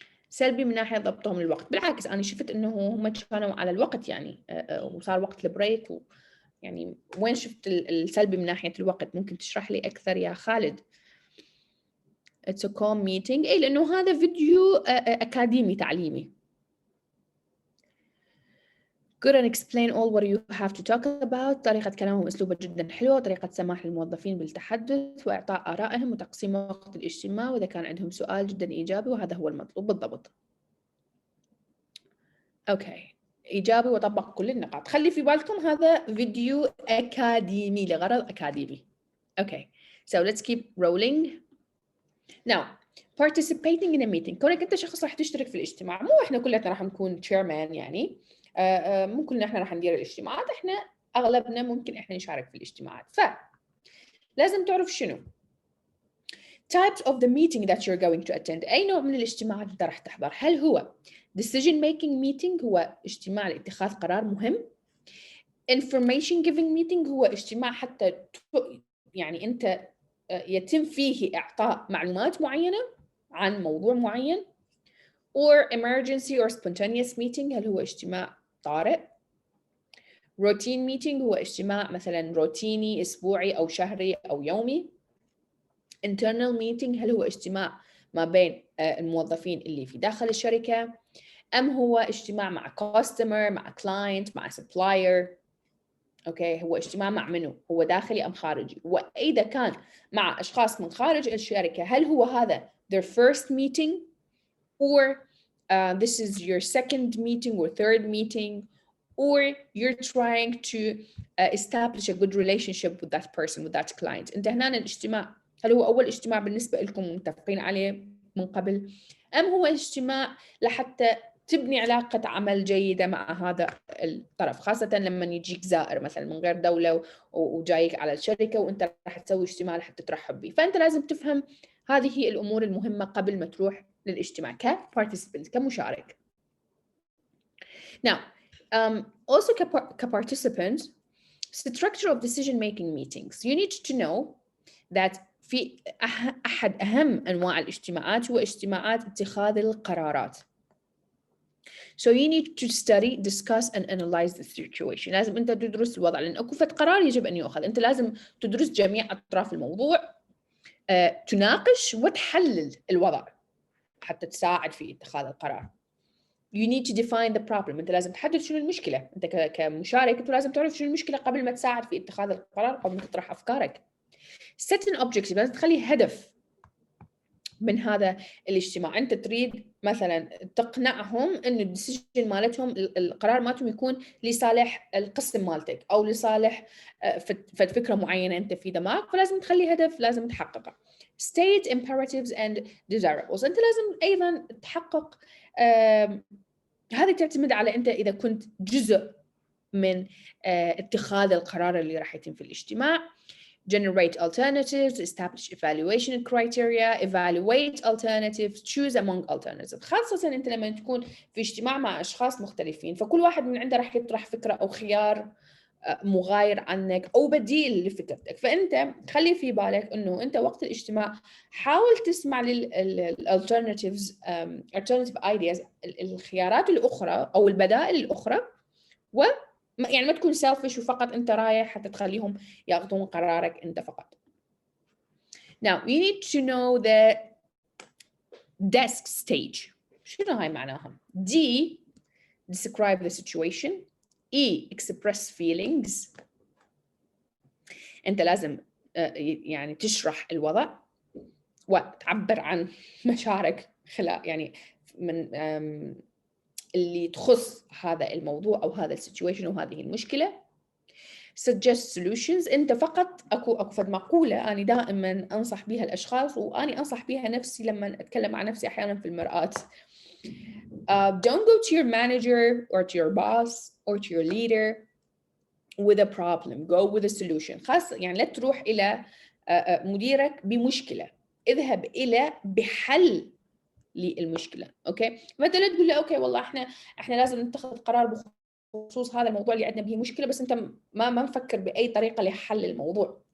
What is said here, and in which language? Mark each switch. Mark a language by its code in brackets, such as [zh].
[ar] سلبي من ناحية ضبطهم للوقت. بالعكس أنا شفت إنه هم كانوا على الوقت يعني وصار وقت البريك يعني وين شفت السلبي من ناحية الوقت؟ ممكن تشرح لي أكثر يا خالد؟ [en] It's a calm meeting. [ar] إيه لأنه هذا فيديو أكاديمي تعليمي. [en] Good and explain all what you have to talk about. [ar] طريقة كلامهم أسلوبه جدا حلوة. طريقة سماح للموظفين بالتحدث وإعطاء آرائهم وتقسيم وقت الاجتماع وإذا كان عندهم سؤال جدا إيجابي وهذا هو المطلوب بالضبط. أوكي. إيجابي وطبق كل النقاط. خلي في بالكم هذا فيديو أكاديمي لغرض أكاديمي. [en] Okay, so let's keep rolling. Now, participating in a meeting. [ar] كونك أنت شخص راح تشترك في الاجتماع، مو إحنا كلنا راح نكون chairman يعني، مو كلنا إحنا راح ندير الاجتماعات، إحنا أغلبنا ممكن إحنا نشارك في الاجتماعات. فلازم تعرف شنو [en] types of the meeting that you're going to attend. [ar] أي نوع من الاجتماعات أنت راح تحضر؟ هل هو [en] decision making meeting [ar] هو اجتماع لاتخاذ قرار مهم؟ [en] information giving meeting [ar] هو اجتماع حتى يعني أنت يتم فيه إعطاء معلومات معينة عن موضوع معين. [en] or emergency or spontaneous meeting [ar] هل هو اجتماع طارئ؟ [en] routine meeting [ar] هو اجتماع مثلا روتيني أسبوعي أو شهري أو يومي. [en] internal meeting [ar] هل هو اجتماع ما بين الموظفين اللي في داخل الشركة أم هو اجتماع مع customer مع client مع supplier. أوكي، هو اجتماع مع منو؟ هو داخلي أم خارجي؟ وإذا كان مع أشخاص من خارج الشركة هل هو [en] هذا their first meeting or this is your second meeting or third meeting or you're trying to establish a good relationship with that person with that client. [ar] أنت هنا الاجتماع هل هو أول اجتماع بالنسبة لكم متفقين عليه من قبل أم هو اجتماع لحتى تبني علاقة عمل جيدة مع هذا الطرف، خاصة لما يجيك زائر مثلا من غير دولة وجايك على الشركة وأنت راح تسوي اجتماع لحتى ترحب به. فأنت لازم تفهم هذه الأمور المهمة قبل ما تروح للاجتماع كparticipant كمشارك. [en] Now, also كparticipant, structure of decision-making meetings. You need to know that [ar] في أحد أهم أنواع الاجتماعات هو اجتماعات اتخاذ القرارات. [en] So you need to study, discuss and analyze the situation. [ar] لازم أنت تدرس الوضع لأن أكو فد قرار يجب أن يؤخذ. أنت لازم تدرس جميع أطراف الموضوع، تناقش وتحلل الوضع حتى تساعد في اتخاذ القرار. [en] You need to define the problem. [ar] أنت لازم تحدد شنو المشكلة. أنت كمشارك أنت لازم تعرف شنو المشكلة قبل ما تساعد في اتخاذ القرار، قبل ما تطرح أفكارك. [en] Set an objective. [ar] لازم تخلي هدف من هذا الاجتماع. أنت تريد مثلا تقنعهم إنه الديسيجن مالتهم القرار مالتهم يكون لصالح القسم مالتك أو لصالح فكرة معينة أنت في دماغك، فلازم تخلي هدف لازم تحققه. [en] State imperatives and desirables. [ar] أنت لازم أيضا تحقق هذه تعتمد على أنت إذا كنت جزء من اتخاذ القرار اللي راح يتم في الاجتماع. [en] Generate alternatives, establish evaluation criteria, evaluate alternatives, choose among alternatives. [ar] خاصة أنت لما تكون في اجتماع مع أشخاص مختلفين فكل واحد من عنده راح يطرح فكرة أو خيار مغاير عنك أو بديل لفكرتك. فأنت خلي في بالك أنه أنت وقت الاجتماع حاول تسمع لل [en] alternatives alternative ideas [ar] الخيارات الأخرى أو البدائل الأخرى، يعني ما تكون selfish وفقط أنت رايح حتى تخليهم ياخذون قرارك أنت فقط. [en] Now you need to know the desk stage. [ar] شنو هاي معناها؟ [en] D describe the situation. E express feelings. [ar] أنت لازم يعني تشرح الوضع وتعبر عن مشاعرك يعني من اللي تخص هذا الموضوع أو هذا السيتويشن أو هذه المشكلة. [en] suggest solutions. [ar] أنت فقط أكو فد مقولة أنا دائما أنصح بها الأشخاص وأنا أنصح بها نفسي لما أتكلم عن نفسي أحيانا في المرآة. [en] Don't go to your manager or to your boss or to your leader with a problem. Go with a solution. [ar] خاصة يعني لا تروح إلى مديرك بمشكلة، اذهب إلى بحل للمشكلة. أوكي، مثلا تقول له أوكي والله إحنا لازم نتخذ قرار بخصوص هذا الموضوع اللي عندنا به مشكلة، بس أنت ما نفكر بأي طريقة لحل الموضوع.